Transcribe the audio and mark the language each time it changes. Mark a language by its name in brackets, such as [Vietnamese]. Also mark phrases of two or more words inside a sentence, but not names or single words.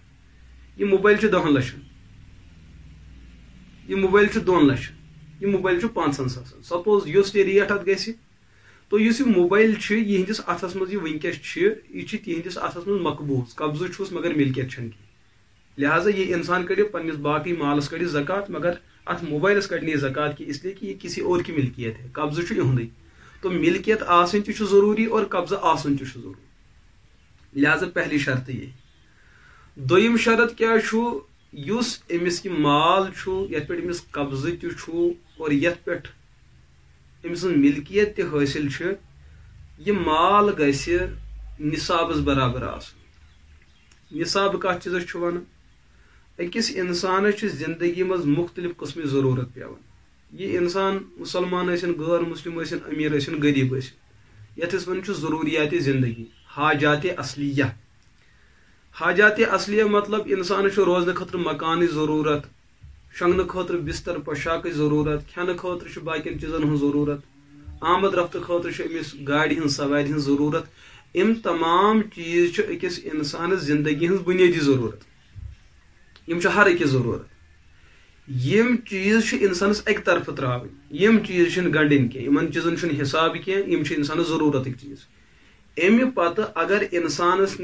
[Kashmiri] یہِ موبایل چھُ 10 لچھن، یہ موبائل 2 لچھ، یہ موبائل 5 ساسن. سپوز یُس تہِ ریٹ اتھ گژھِ تو یُس یہ موبائل چھُ یِہنٛدِس اتھس منٛز یہِ وٕنکیٚس چھُ، یہِ چھُ تِہنٛدِس اتھس منٛز مقبوض، قبضہٕ چھُس مگر ملکیت چھنہٕ کینٛہہ. لہذا یہ انسان کڑِ پننس باقی مالس کڑِ زکات مگر ات موبائلس کڑِ نہٕ زکات کی، [Urdu] اس لیے کہ یہ کسی اور کی ملکیت ہے، [Kashmiri] قبضہٕ چھُ یِہُنٛدُے. تو ملکیت آسن تہِ چھُ ضروٗری اور قبضہٕ آسن تہِ چھُ ضروٗری. لہذا [Urdu] پہلی شرط [Kashmiri] یہ. دوٚیِم شرط کیا چھُ؟ یُس أمِس یہِ مال چھُ، یتھ پٮ۪ٹھ أمِس قبضہٕ تہِ چھُ اور یتھ پٮ۪ٹھ أمۍ سٕنٛز ملکیت تہِ حٲصِل چھِ، یہِ مال گژھِ نصابس برابر آسُن. نصاب کتھ چیٖزس چھُ ونان؟ أکِس انسانس چھِ زندگی منٛز مختلف قٕسمٕچ ضروٗرت پیٚوان. یہ انسان مسلمان ٲسِن غٲر مسلم ٲسِن امیر ٲسِن غریب ٲسِن یتھ أسۍ ونان چھِ ضروٗریات زندگی حاجات اصلیہ حاجات اصلیہ مطلب انسانس چھُ روزنہٕ خٲطرٕ مکانٕچ ضروٗرت شۄنٛگنہٕ خٲطرٕ بستر پوشاکٕچ ضروٗرت کھٮ۪نہٕ خٲطرٕ چھُ باقین چیٖزن ہٕنٛز ضروٗرت آمد رفتہٕ خٲطرٕ چھِ أمِس گاڑِ ہٕنٛز سوارِ ہٕنٛز ضروٗرت یِم تمام چیٖز چھِ أکِس انسانس زندگی ہٕنٛز بُنیٲدی ضروٗرت یِم چھِ ہر أکِس ضروٗرت یِم چیٖز چھِ انسانس اکہِ طرفہٕ ترٛاوٕنۍ یِم چیٖز چھِنہٕ گنٛڈٕنۍ کینٛہہ یِمن چیٖزن چھُنہٕ حساب کینٛہہ یِم چھِ انسانس ضروٗرتٕکۍ چیٖز امہِ پتہٕ اگر انسانس